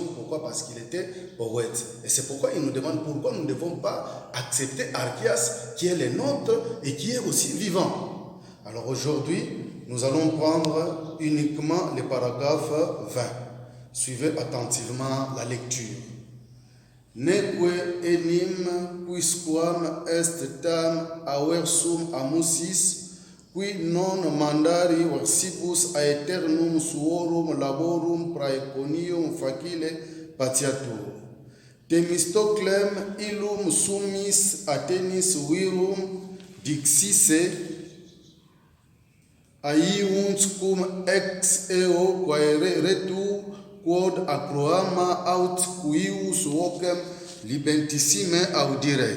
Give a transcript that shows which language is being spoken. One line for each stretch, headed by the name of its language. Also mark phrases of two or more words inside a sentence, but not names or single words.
French: Pourquoi? Parce qu'il était poète. Et c'est pourquoi il nous demande pourquoi nous ne devons pas accepter Archias qui est le nôtre et qui est aussi vivant. Alors aujourd'hui, nous allons prendre uniquement le paragraphe 20. Suivez attentivement la lecture.
Latin: Neque enim quisquam est tam aversum amusis qui non mandari versibus aeternum suorum laborum praeconium facile patiatur. Themistoclem illum summis Athenis virum dixisse aiunt cum ex eo quaere retu quod acroama aut cuius vocem libentissime audiret.